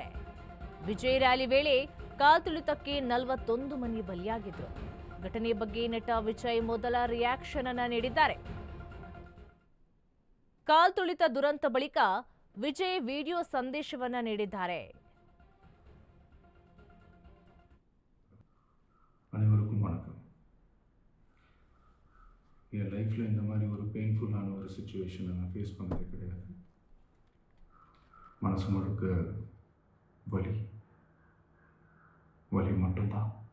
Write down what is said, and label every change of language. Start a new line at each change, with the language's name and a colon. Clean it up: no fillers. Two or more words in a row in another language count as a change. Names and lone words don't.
Kannada: ವಿಜಯ್ ರ್ಯಾಲಿ ವೇಳೆ ಕಾಲ್ತುಳಿತಕ್ಕೆ 41 ಮಂದಿ ಬಲಿಯಾಗಿದ್ರು. ಘಟನೆ ಬಗ್ಗೆ ನಟ ವಿಜಯ್ ಮೊದಲ ರಿಯಾಕ್ಷನ್ ಅನ್ನ ನೀಡಿದ್ದಾರೆ. ಕಾಲ್ತುಳಿತ ದುರಂತ ಬಳಿಕ ವಿಜಯ್ ವಿಡಿಯೋ ಸಂದೇಶವನ್ನ ನೀಡಿದ್ದಾರೆ.
Tamil: அனைவருக்கும் வணக்கம். என் லைஃப்பில் இந்த மாதிரி ஒரு பெயின்ஃபுல்லான ஒரு சுச்சுவேஷனை நான் ஃபேஸ் பண்ணதே கிடையாது. மனசு முழுக்க வலி வலி மட்டும்தான்.